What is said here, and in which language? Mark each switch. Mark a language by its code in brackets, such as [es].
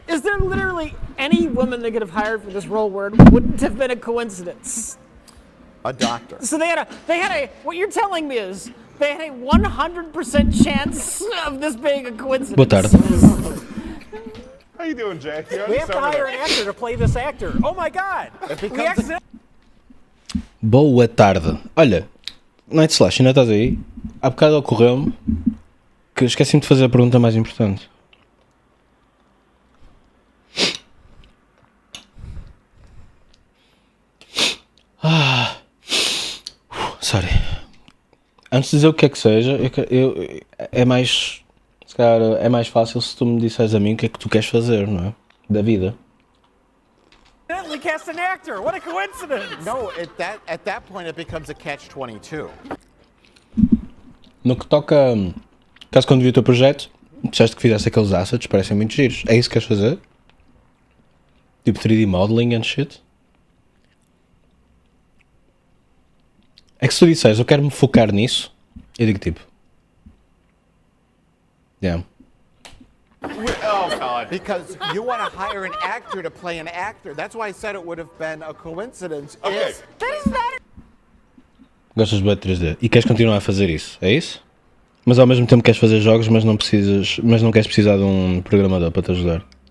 [en] Is there literally any woman they could have hired for this role where it wouldn't have been a coincidence? A doctor. So they had a. What you're telling me is they had a 100% chance of this being a coincidence. [pt] Boa tarde. [en] How you doing, Jack? We have to hire an actor to play this actor. Oh my God! We accidentally... [pt] Boa tarde. Olha, Night Slash, ainda estás aí? Há bocado ocorreu-me que esqueci-me de fazer a pergunta mais importante. [en] Sorry. [pt] Antes de dizer o que é que seja, é mais... Se calhar é mais fácil se tu me disseres a mim o que é que tu queres fazer, não é? Da vida. [en] accidentally cast an actor. What a coincidence! No, at that point it becomes a catch-22. [pt] No que toca, caso quando vi o teu projeto, Disseste que fizeste aqueles assets, parecem muito giros. É isso que queres fazer? [en] Tipo 3D modeling and shit? [pt] É que se tu disseres, eu quero me focar nisso, eu digo tipo... [en] Yeah. Oh, God. Because you want to hire an actor to play an actor. That's why I said it would have been a coincidence. Okay. [pt] Gostas de 3D e queres continuar a fazer isso, é isso? Mas ao mesmo tempo queres fazer jogos, mas não queres precisar de um programador para te ajudar.